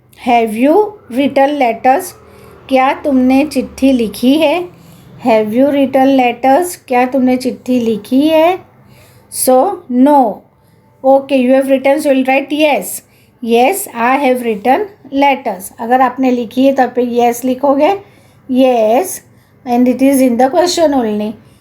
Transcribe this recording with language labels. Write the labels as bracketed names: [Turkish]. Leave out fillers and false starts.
[English] Have you written letters? [Hindi] क्या तुमने चिट्ठी लिखी है? [English] Have you written letters? [Hindi] क्या तुमने चिट्ठी लिखी है? [English] So no. Okay, you have written, so you'll write yes. Yes, I have written letters. [Hindi] अगर आपने लिखी है तो आप yes लिखोगे. [English] Yes, and it is in the question only.